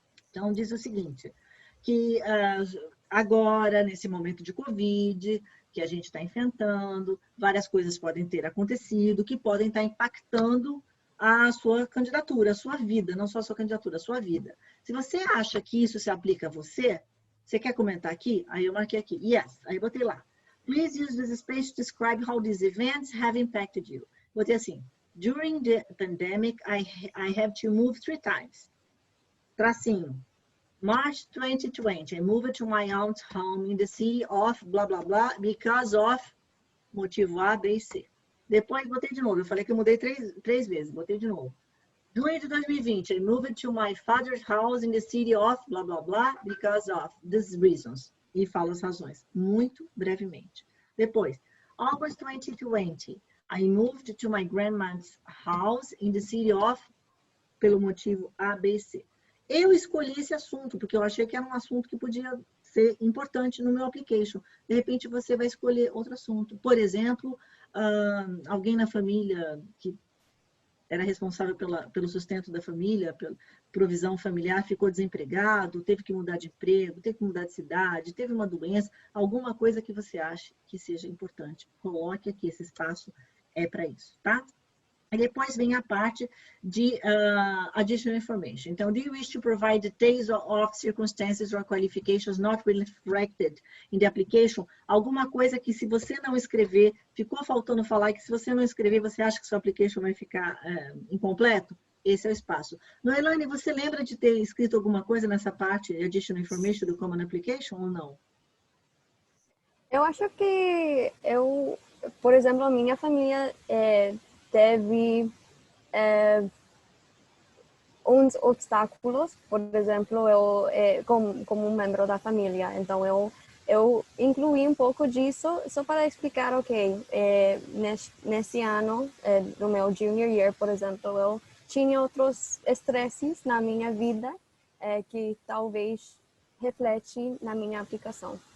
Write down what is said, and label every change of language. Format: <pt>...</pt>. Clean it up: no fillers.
<pt>Então, diz o seguinte, que agora, nesse momento de Covid, que a gente está enfrentando, várias coisas podem ter acontecido, que podem estar impactando a sua candidatura, a sua vida, não só a sua candidatura, a sua vida. Se você acha que isso se aplica a você, você quer comentar aqui? Aí eu marquei aqui,</pt> <en>yes,</en> <pt>aí eu botei lá.</pt> <en>Please use this space to describe how these events have impacted you.</en> <pt>Botei assim,</pt> <en>during the pandemic, I have to move 3 times.</en> <pt>Tracinho.</pt> <en>March 2020, I moved to my aunt's home in the city of blah, blah, blah, because of</en> <pt>motivo A, B e C. Depois, botei de novo. Eu falei que eu mudei três vezes. Botei de novo. Junho de 2020,</pt> <en>I moved to my father's house in the city of blah, blah, blah, because of these reasons.</en> <pt>E falo as razões, muito brevemente. Depois,</pt> <en>August 2020, I moved to my grandma's house in the city of,</en> <pt>pelo motivo A, B e C. Eu escolhi esse assunto, porque eu achei que era um assunto que podia ser importante no meu application. De repente, você vai escolher outro assunto. Por exemplo, alguém na família que era responsável pelo sustento da família, pela provisão familiar, ficou desempregado, teve que mudar de emprego, teve que mudar de cidade, teve uma doença, alguma coisa que você ache que seja importante. Coloque aqui, esse espaço é para isso, tá? E depois vem a parte de additional information. Então,</pt> <en>do you wish to provide details of circumstances or qualifications not reflected in the application?</en> <pt>Alguma coisa que se você não escrever, ficou faltando falar, e que se você não escrever, você acha que seu application vai ficar incompleto? Esse é o espaço. Noelane, você lembra de ter escrito alguma coisa nessa parte de additional information do Common Application ou não? Eu acho que por exemplo, a minha família teve uns obstáculos, por exemplo, eu como um membro da família, então eu incluí um pouco disso só para explicar, ok, nesse ano, no meu junior year, por exemplo, eu tinha outros estresses na minha vida que talvez reflete na minha aplicação.</pt>